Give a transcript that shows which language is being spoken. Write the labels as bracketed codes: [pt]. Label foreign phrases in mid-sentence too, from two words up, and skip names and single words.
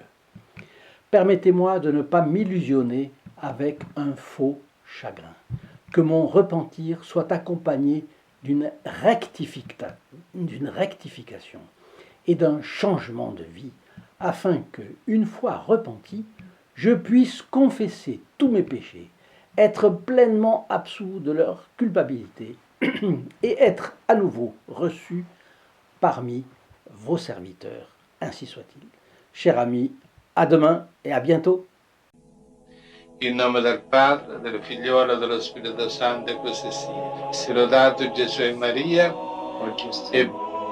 [fr] Permettez-moi de ne pas m'illusionner avec un faux chagrin, que mon repentir soit accompagné d'une rectification et d'un changement de vie, afin que, une fois repenti, je puisse confesser tous mes péchés, être pleinement absous de leur culpabilité et être à nouveau reçu parmi vos serviteurs. Ainsi soit-il. Cher ami, a demain et à bientôt. [it] In nome del Padre, del Figliolo e dello Spirito Santo, e così sia. Sia lodato Gesù e Maria, e